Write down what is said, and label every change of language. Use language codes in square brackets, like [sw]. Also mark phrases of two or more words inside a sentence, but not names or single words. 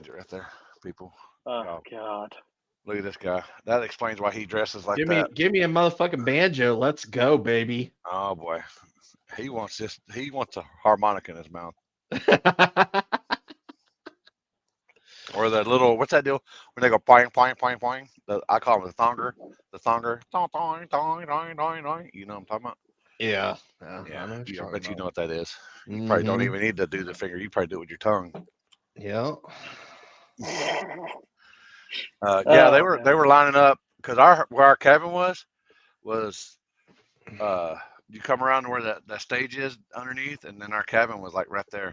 [en] That explains it right there, people. Oh God. Look at this guy. That explains why he dresses like Give that. me a motherfucking banjo. Let's go, baby. Oh boy, he wants this. He wants a harmonica in his mouth, or the little what's that deal when they go poing poing poing poing? I call him the thonger. The thonger. Dong, dong, dong, dong, dong, dong. You know what I'm talking about? Yeah. Yeah, I know what I you're bet you talking know what that is. You about. probably don't Mhm. even need to do the finger. You probably do it with your tongue. Yeah. Yeah, they Oh, were man. they were lining up because where our cabin was you come around to where that stage is underneath, and then our cabin was like right there.